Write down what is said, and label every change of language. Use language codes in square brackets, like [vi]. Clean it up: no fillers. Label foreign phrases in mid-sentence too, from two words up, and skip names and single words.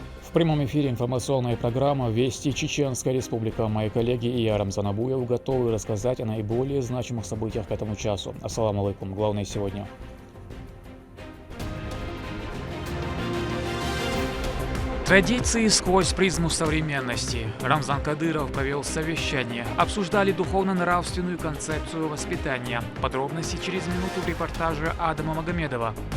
[ru] В прямом эфире информационная программа «Вести Чеченская Республика». Мои коллеги и я, Рамзан Абуев, готовы рассказать о наиболее значимых событиях к этому часу. [ar] السلام عليكم. [ru] Главное сегодня. Традиции сквозь призму современности. Рамзан Кадыров провел совещание. Обсуждали духовно-нравственную концепцию воспитания. Подробности через минуту в репортаже Адама Магомедова.